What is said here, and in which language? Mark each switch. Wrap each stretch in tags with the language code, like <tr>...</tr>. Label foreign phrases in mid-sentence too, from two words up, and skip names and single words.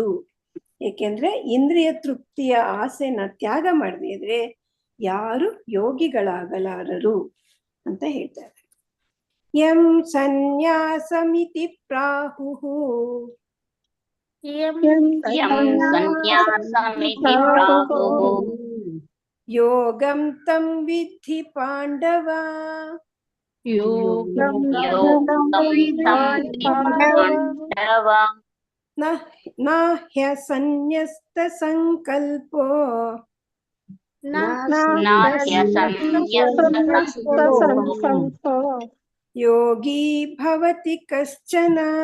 <kn>ಏಕೆಂದ್ರೆ ಇಂದ್ರಿಯ ತೃಪ್ತಿಯ ಆಸೆನ ತ್ಯಾಗ ಮಾಡದಿದ್ರೆ ಯಾರು ಯೋಗಿಗಳಾಗಲಾರರು ಅಂತ ಹೇಳ್ತಾರೆ.</kn> <sa>ಯಂ ಸನ್ಯಾಸಮಿತಿ ಪ್ರಾಹುಹು ಯಂ ಸನ್ಯಾಸಮಿತಿ ಪ್ರಾಹುಃ ಯೋಗಂ ತಂ ವಿದ್ಧಿ ಪಾಂಡವ ಯೋಗಂ ಯೋಗಂ तं ವಿದ್ಧಿ ಪಾಂಡವ ನ ಹ್ಯಸನ್ಯಸ್ತ ಸಂಕಲ್ಪೋ ನಾಹ್ಯಸನ್ಯಸ್ತಸಂಕಲ್ಪೋ ಯೋಗಿ ಭವತಿ ಕಶ್ಚನ.</sa>